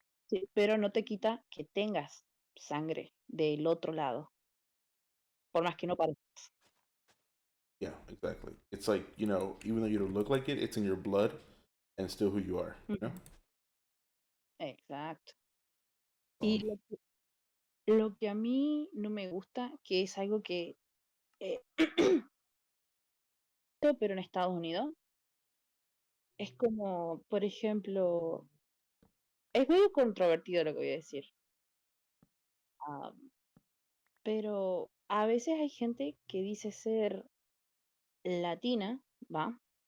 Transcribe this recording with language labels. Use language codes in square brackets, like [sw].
[es] Sí, pero no te quita que tengas sangre del otro lado, por más que no parezca. [en] Yeah, exactly. It's like even though you don't look like it, it's in your blood, and still who you are. You know. [es] Ujú. Exacto. Y Um. lo que a mí no me gusta, que es algo que, eh, pero en Estados Unidos, es como, por ejemplo, es medio controvertido lo que voy a decir, ah, pero a veces hay gente que dice ser latina, ¿va?